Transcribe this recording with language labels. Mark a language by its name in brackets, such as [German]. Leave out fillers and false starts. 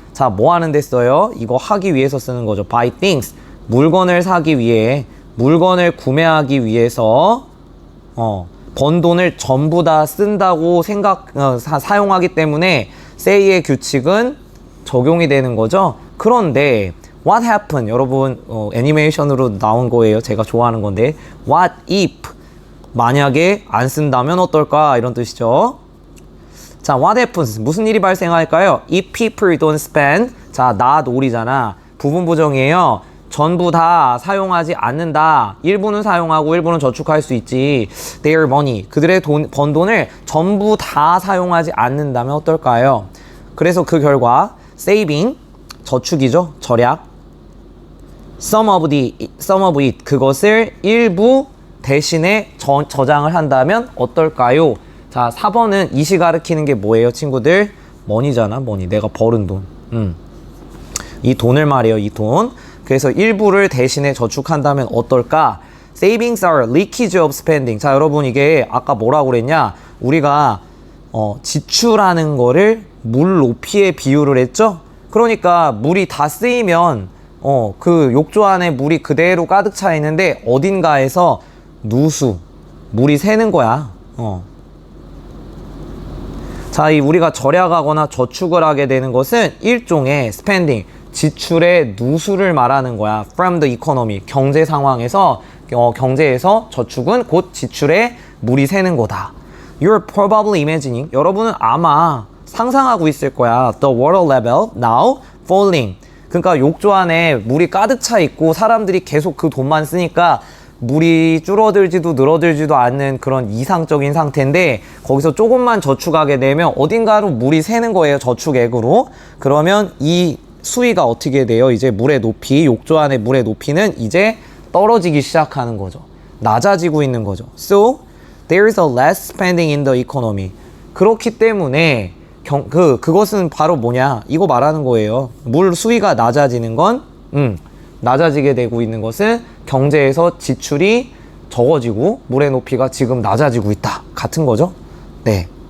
[Korean] 자, 뭐 하는 데 써요? 이거 하기 위해서 쓰는 거죠. [English] buy things, [Korean] 물건을 사기 위해, 물건을 구매하기 위해서 번 돈을 전부 다 쓴다고 사용하기 때문에 say의 규칙은 적용이 되는 거죠. 그런데 [English] what happened, [Korean] 여러분 애니메이션으로 나온 거예요. 제가 좋아하는 건데 [English] what if, [Korean] 만약에 안 쓴다면 어떨까, 이런 뜻이죠. 자, [English] what happens, [Korean] 무슨 일이 발생할까요? [English] if people don't spend, [Korean] 자, [English] not all [Korean] 이잖아. 부분 부정이에요. 전부 다 사용하지 않는다. 일부는 사용하고 일부는 저축할 수 있지. [English] their money, [Korean] 그들의 번 돈을 전부 다 사용하지 않는다면 어떨까요? 그래서 그 결과 saving, 저축이죠. 절약. [English] some of it, [Korean] 그것을 일부 대신에 저장을 한다면 어떨까요? 자, 4번은 이시 가리키는 게 뭐예요, 친구들? money잖아, money. 내가 벌은 돈. 이 돈을 말이에요, 이 돈. 그래서 일부를 대신에 저축한다면 어떨까? [English] Savings are leakage of spending. [Korean] 자, 여러분 이게 아까 뭐라고 그랬냐? 우리가 지출하는 거를 물 높이에 비유를 했죠? 그러니까 물이 다 쓰이면 그 욕조 안에 물이 그대로 가득 차 있는데 어딘가에서 누수, 물이 새는 거야. 자, 이 우리가 절약하거나 저축을 하게 되는 것은 일종의 spending, 지출의 누수를 말하는 거야. [English] From the economy, [Korean] 경제 상황에서, 경제에서 저축은 곧 지출에 물이 새는 거다. [English] You're probably imagining, [Korean] 여러분은 아마 상상하고 있을 거야. [English] The water level now falling. [Korean] 그러니까 욕조 안에 물이 가득 차 있고 사람들이 계속 그 돈만 쓰니까 물이 줄어들지도 늘어들지도 않는 그런 이상적인 상태인데 거기서 조금만 저축하게 되면 어딘가로 물이 새는 거예요. 저축액으로. 그러면 이 수위가 어떻게 돼요? 이제 물의 높이, 욕조 안의 물의 높이는 이제 떨어지기 시작하는 거죠. 낮아지고 있는 거죠. [English] So, there is a less spending in the economy. [Korean] 그렇기 때문에 그것은 바로 뭐냐? 이거 말하는 거예요. 물 수위가 낮아지는 건 낮아지게 되고 있는 것은 경제에서 지출이 적어지고 물의 높이가 지금 낮아지고 있다. 같은 거죠? 네.